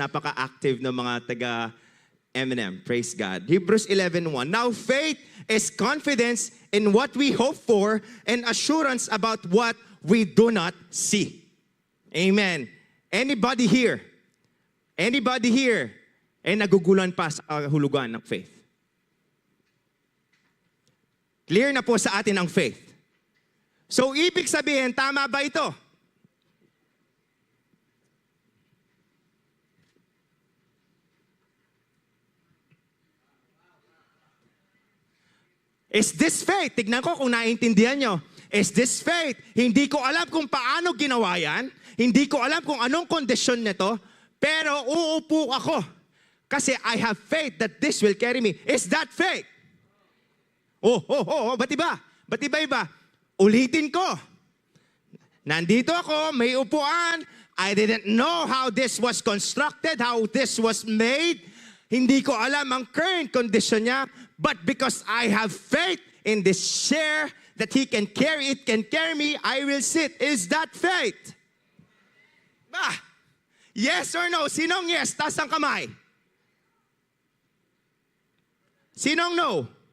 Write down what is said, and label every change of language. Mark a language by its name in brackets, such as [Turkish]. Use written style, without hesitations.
[Filipino] Napaka-active ng mga taga-M&M. [English] Praise God. Hebrews 11:1. Now faith is confidence in what we hope for and assurance about what we do not see. Amen. Anybody here? Anybody here? [Filipino] Nagugulan pa sa hulugan ng faith? Clear na po sa atin ang faith. So, ibig sabihin, tama ba ito? [English] Is this faith? [Filipino] Tignan ko kung naiintindihan nyo. [English] Is this faith? [Filipino] Hindi ko alam kung paano ginawa yan. Hindi ko alam kung anong kondisyon nito. Pero uupo ako. [English] Kasi I have faith that this will carry me. Is that faith? [Filipino] Ba't iba? Ba't iba? Ulitin ko. Nandito ako, may upuan. [English] I didn't know how this was constructed, how this was made. [Filipino] Hindi ko alam ang current condition niya. [English] But because I have faith in this chair that He can carry, it can carry me, I will sit. Is that faith? Yes or no? [Filipino] Sinong yes? Taas ang kamay. Sinong no?